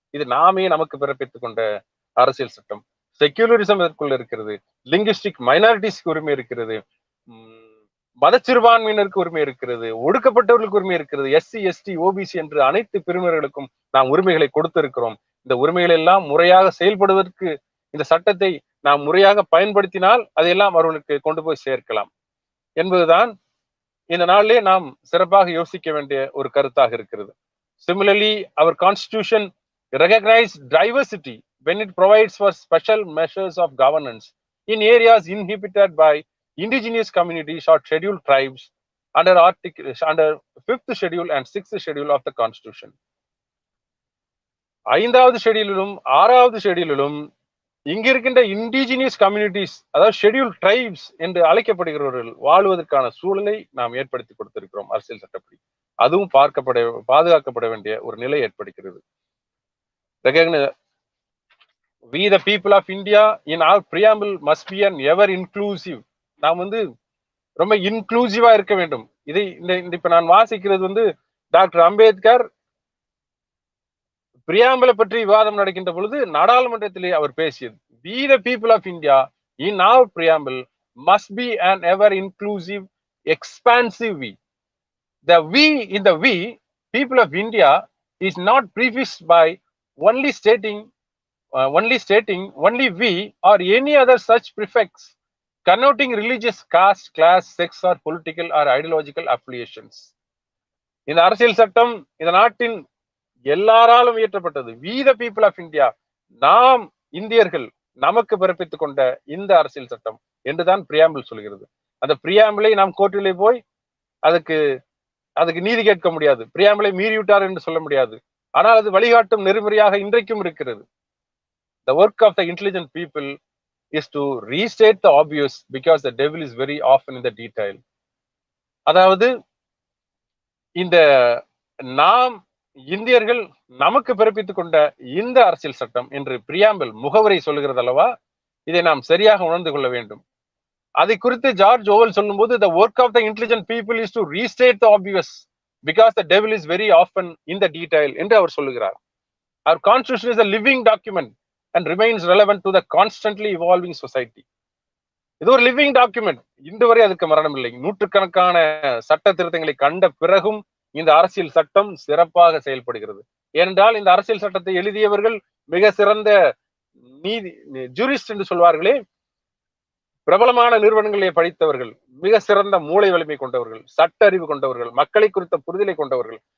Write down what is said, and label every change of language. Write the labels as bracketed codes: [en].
[ta] இது நாமே நமக்கு பிறப்பித்துக் கொண்ட அரசியல் சட்டம். செக்யூலரிசம் இதற்குள்ள இருக்கிறது, லிங்குஸ்டிக் மைனாரிட்டிஸ்க்கு உரிமை இருக்கிறது, மத சிறுபான்மையினருக்கு உரிமை இருக்கிறது, ஒடுக்கப்பட்டவர்களுக்கு உரிமை இருக்கிறது, எஸ்சி எஸ்டி ஓபிசி என்று அனைத்து பிரிவினர்களுக்கும் நாம் உரிமைகளை கொடுத்திருக்கிறோம். இந்த உரிமைகள் எல்லாம் முறையாக செயல்படுவதற்கு இந்த சட்டத்தை நாம் முறையாக பயன்படுத்தினால் அதையெல்லாம் அவர்களுக்கு கொண்டு போய் சேர்க்கலாம் என்பதுதான் இந்த நாளிலே நாம் சிறப்பாக யோசிக்க வேண்டிய ஒரு கருத்தாக இருக்கிறது. [en] Similarly, our constitution recognizes diversity when it provides for special measures of governance in areas inhabited by indigenous communities or scheduled tribes under 5th schedule and 6th schedule of the constitution. [ta] 5வது ஷெடியூலிலும் 6வது ஷெடியூலிலும் இங்க இருக்கின்ற indigenous communities, அதாவது schedule tribes என்று அழைக்கப்படுகிறவர்கள் வாழ்வதற்கான சூழலை நாம் ஏற்படுத்தி கொடுத்திருக்கிறோம் அரசியல் சட்டப்படி. அதுவும் பாதுகாக்கப்பட வேண்டிய ஒரு நிலை ஏற்படுகிறது. [en] We the people of India in our preamble must be an ever inclusive. [ta] நாம் ரொம்ப இன்க்ளூசிவா இருக்க வேண்டும். இதை இப்ப நான் வாசிக்கிறது டாக்டர் அம்பேத்கர் பிரியாம்பலை பற்றி விவாதம் நடக்கின்ற பொழுது நாடாளுமன்றத்திலே அவர் பேசியது. [en] We the people of India in our preamble must be an ever inclusive, expansive we. The we in the we, people of India, is not prefaced by only stating only stating only we or any other such prefix connoting religious caste, class, sex or political or ideological affiliations. [ta] இந்த அரசியல் சட்டம் இந்த நாட்டின் எல்லாராலும் இயற்றப்பட்டது. [en] we the people of India, [ta] நாம் இந்தியர்கள் நமக்கு பிறப்பித்துக் கொண்ட இந்த அரசியல் சட்டம் என்றுதான் பிரியாம்பிள் சொல்கிறது. அந்த பிரியாம்பிளை நாம் கோர்ட்டிலே போய் அதுக்கு நீதி கேட்க முடியாது. பிரியாம்பிளை மீறிவிட்டார் என்று சொல்ல முடியாது. ஆனால் அது வழிகாட்டும் நெறிமுறையாக இன்றைக்கும் இருக்கிறது. [en] The work of the intelligent people is to restate the obvious because the devil is very often in the detail. [ta] அதாவது இந்த நாம் இந்தியர்கள் நமக்கு பிறப்பித்துக் கொண்ட இந்த அரசியல் சட்டம் என்று பிரியாம்பிள் முகவரை சொல்லுகிறது அல்லவா, இதை நாம் சரியாக உணர்ந்து கொள்ள வேண்டும். அதை குறித்து ஜார்ஜ் ஓவல் சொல்லும்போது [en] the work of the intelligent people is to restate the obvious because the devil is very often in the detail [ta] என்று அவர் சொல்லுகிறார். [en] Our constitution is a living document and remains relevant to the constantly evolving society. [ta] இது ஒரு living document. இன்று வரை அதுக்கு மரணம் இல்லை. நூற்றுக்கணக்கான சட்ட திருத்தங்களை கண்ட பிறகும் இந்த அரசியல் சட்டம் சிறப்பாக செயல்படுகிறது. ஏனென்றால் இந்த அரசியல் சட்டத்தை எழுதியவர்கள் மிக சிறந்த நீதி ஜூரிஸ்ட் என்று சொல்வார்களே, பிரபலமான நிறுவனங்களை படித்தவர்கள், மிக சிறந்த மூளை வலிமை கொண்டவர்கள், சட்ட அறிவு கொண்டவர்கள், மக்களை குறித்த புரிதலை கொண்டவர்கள்.